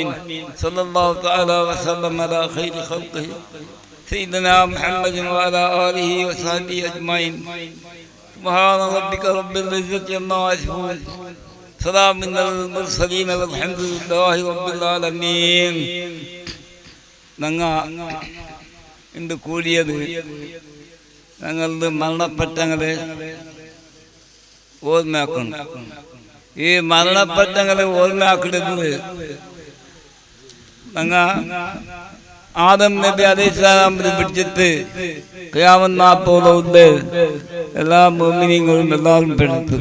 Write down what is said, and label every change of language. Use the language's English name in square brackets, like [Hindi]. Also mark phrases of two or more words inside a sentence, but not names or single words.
[Arabic] صلى الله تعالى وسلم على خير خلقه سيدنا محمد وعلى آله وصحبه أجمعين. سبحان ربك رب العزة عما يصفون سلام على المرسلين والحمد لله رب العالمين. [Malayalam] ഞങ്ങ ഇന്ന് കൂടിയത് ഞങ്ങളുടെ മരണപ്പെട്ടങ്ങളെ ഓർമ്മയാക്കണം. ഈ മരണപ്പെട്ടങ്ങളെ ഓർമ്മയാക്കുന്നത് ഞങ്ങ ആദം നബി അലൈഹിസ്സലാമിനെ പിടിച്ചിട്ട് ഖിയാമത്ത് നാളത്തോളം എല്ലാ മുഅ്മിനീങ്ങളും എല്ലാവരും പെടുത്തു.